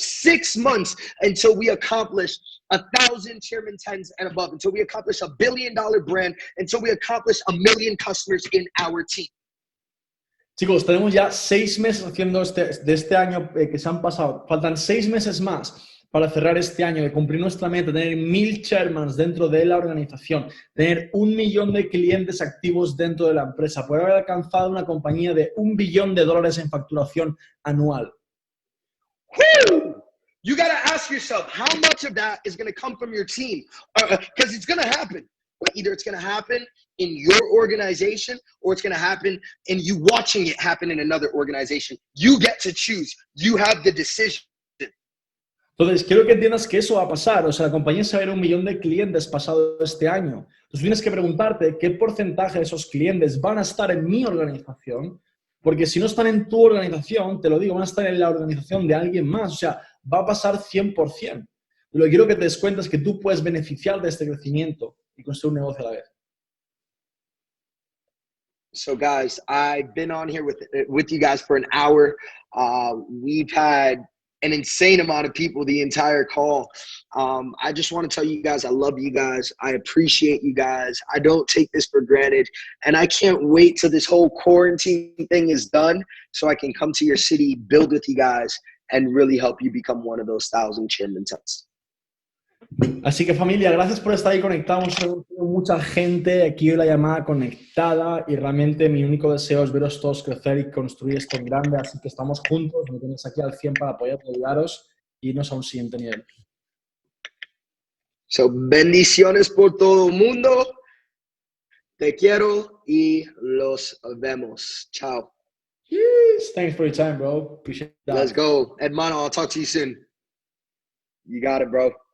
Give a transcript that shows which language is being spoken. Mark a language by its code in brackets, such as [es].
[en] 6 months until we accomplish 1,000 Chairman 10s and above, until we accomplish $1 billion brand, until we accomplish 1 million customers in our team. [es] Chicos, tenemos ya 6 meses haciendo de este año que se han pasado. Faltan 6 meses más para cerrar este año, de cumplir nuestra meta, tener 1.000 chairmans dentro de la organización, tener 1 millón de clientes activos dentro de la empresa, poder haber alcanzado una compañía de $1 billón en facturación anual. Woo! [en] You got to ask yourself, how much of that is going to come from your team? Because it's going to happen. Either it's going to happen in your organization or it's going to happen in you watching it happen in another organization. You get to choose. You have the decision. [es] Entonces, quiero que entiendas que eso va a pasar. O sea, la compañía se va a ver 1 millón de clientes pasado este año. Entonces, tienes que preguntarte qué porcentaje de esos clientes van a estar en mi organización, porque si no están en tu organización, te lo digo, van a estar en la organización de alguien más. O sea, va a pasar 100%. Lo que quiero que te des cuenta es que tú puedes beneficiar de este crecimiento y construir un negocio a la vez. [en] So guys, I've been on here with you guys for an hour. We've had an insane amount of people the entire call. I just want to tell you guys, I love you guys. I appreciate you guys. I don't take this for granted. And I can't wait till this whole quarantine thing is done so I can come to your city, build with you guys, and really help you become one of those 1,000 chairman tents. [es] Así que familia, gracias por estar ahí conectados. Tengo mucha gente aquí en la llamada conectada y realmente mi único deseo es veros todos crecer y construir esto en grande. Así que estamos juntos, me tenéis aquí al 100 para poder ayudaros y irnos a un siguiente nivel. So, bendiciones por todo el mundo. Te quiero y los vemos. Chao. [en] Yes, thanks for your time, bro. Appreciate that. Let's go. Hermano, I'll talk to you soon. You got it, bro.